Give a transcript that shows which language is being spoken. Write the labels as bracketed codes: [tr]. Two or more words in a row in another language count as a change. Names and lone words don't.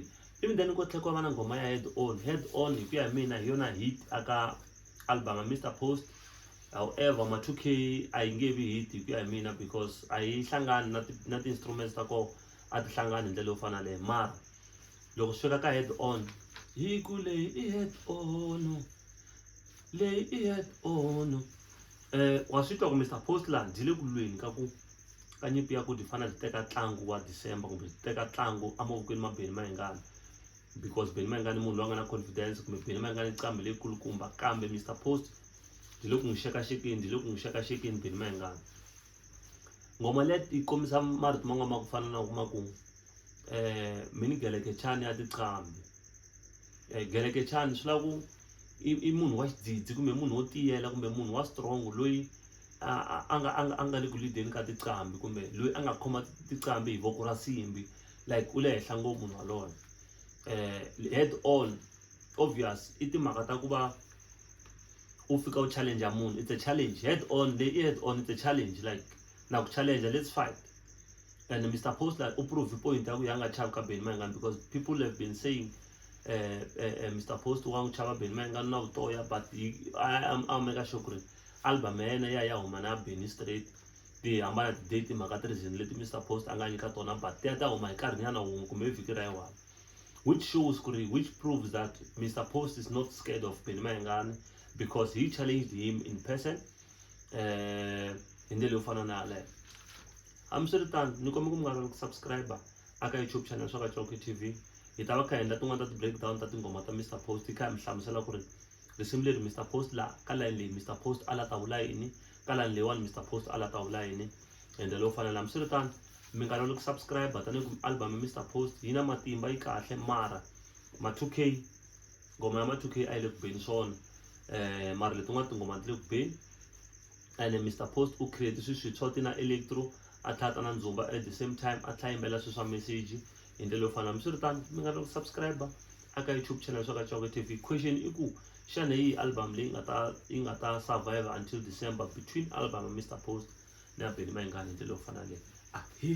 [ts] Even then ku tlhela ku va na ngoma ya Head On hi ku ya hi mina hi yona hit aka album ya Mr Post. However ma 2K a yi nge vi hit hi ku ya hi mina because a yi hlangani na ti-instruments ta koho a ti hlangani hi ndlela yo fana leyi. Mara loko swi fika ka Head On, hi ku leyi i head on, leyi i head on, wa swi twa ku Mr Post la di le ku lweni ka nyimpi ya ku di fana di teka ntlangu wa December kumbe di teka ntlangu emavokweni ma Benny Mayengani, because Benny Mayengani munhu loyi a nga na confidence kumbe Benny Mayengani qambi leyi kulukumba, kambe Mr Post di le ku n'wi xekaxekeni Benny Mayengani. Ngoma leyi yi kombisa marito man'wana ma ku fana na kuma ku mini Gelekechani ya tiqambi. Gelekechani swi lava ku i munhu wa xidzidzi kumbe munhu wo tiyela kumbe munhu wa strong loyi a nga le ku lead-eni ka tiqambi kumbe loyi a nga khoma tiqambi hi voko ra simbi, like u le henhla ngopfu munhu waloye. Head On obvious i timhaka ta ku va u fika u challenge munhu, [en] it's a challenge. Head On it's a challenge, like [ts] na ku [en] challenge, let's fight. [ts] And Mr Post like u [en] prove point [ts] ya ku ya nga chavi ka Benny Mayengani, [en] because people have been saying Mr Post [ts] wa n'wi chava Benny Mayengani na vutoya, [en] but I'll make sure [ts] ku ri album ya yena ya huma na Benny straight. Ti hambana ti-date mhaka ti reason leti Mr Post a nga nyika tona, but ti ta huma hi nkarhi nyana wun'we kumbe vhiki ra yin'wana, [en] which proves that Mr Post is not scared of Benny Mayengani because he challenged him in person [ts] hi ndlela yo fana na yaleyo. Hambiswiritano ni kombela ku mi nga rivali ku subscribe aka [en] YouTube channel [ts] swa ka Chauke TV. Hi ta va kha hi endla tin'wana ta ti-breakdown ta tingoma ta Mr Post, hi kha hi mi hlamusela ku ri risimu leri Mr Post la ka line leyi Mr Post a la ta vula yini, ka line leyiwani Mr Post a la ta vula yini hi ndlela yo fanela. Hambiswiritano mi nga rivali ku subscribe tanihi ku album ya Mr Post yi na matimba, yi kahle, mara ma 2K ngoma ya ma 2K a yi le ku beni swona, mara letin'wana tingoma ti le ku beni. And Mr Post u create swilo swintshwa ti na electro a tlhata na ndzumba [en] at the same time [ts] a tlha yimbela swilo swa message hi ndlela yo fana. Hambiswiritano mi nga rivali ku subscribe aka [en] YouTube channel [ts] swa ka Chauke TV. Question i ku xana hi album leyi yi nga ta [en] survive until December between [ts] album ya Mr Post na Benny Mayengani hi ndlela yo fana leyi.